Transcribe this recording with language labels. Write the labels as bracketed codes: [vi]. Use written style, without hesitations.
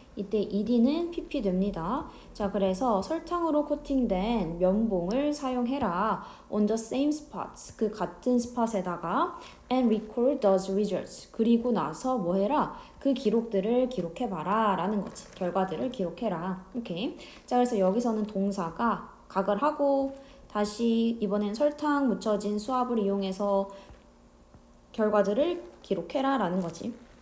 [ko] 이때 ed는 pp 됩니다. 자, 그래서 설탕으로 코팅된 면봉을 사용해라. [en] On the same spots. [ko] 그 같은 스팟에다가 [en] and record those results. [ko] 그리고 나서 뭐 해라? 그 기록들을 기록해봐라 라는 거지. 결과들을 기록해라. 오케이. 자, 그래서 여기서는 동사가 각을 하고 다시 이번엔 설탕 묻혀진 수압을 이용해서 결과들을 기록해라 라는 거지.